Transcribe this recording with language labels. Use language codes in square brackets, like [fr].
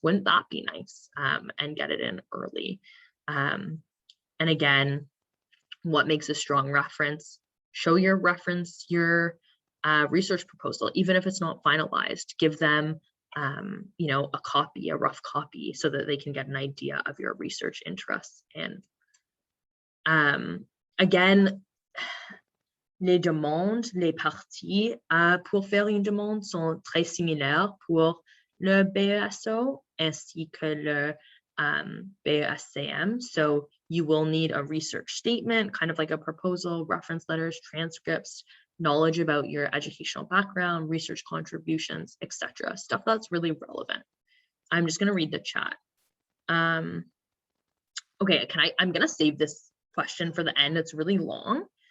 [en] Wouldn't that be nice? And get it in early. And again, what makes a strong reference? Show your reference, your research proposal, even if it's not finalized. Give them, a copy, a rough copy, so that they can get an idea of your research interests. And again, [fr] les demandes, les parties pour faire une demande sont très similaires pour le BESO ainsi que le BESCM. [en] So you will need a research statement, kind of like a proposal, reference letters, transcripts, knowledge about your educational background, research contributions, etc. Stuff that's really relevant. I'm just going to read the chat. Okay, I'm going to save this question for the end. It's really long.